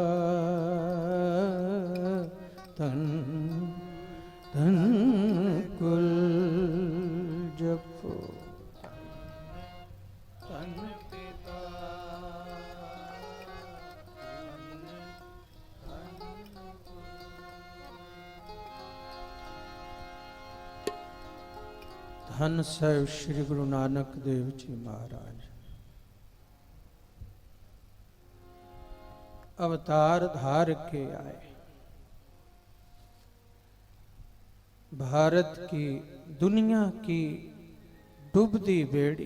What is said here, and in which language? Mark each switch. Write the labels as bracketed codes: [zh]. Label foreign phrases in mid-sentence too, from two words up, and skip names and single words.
[hi] धन्य धन्य कुल जपो धन्य पिता धन साहिब श्री गुरु नानक देव जी महाराज अवतार धार के आए, भारत की दुनिया की डूबती बेड़ी,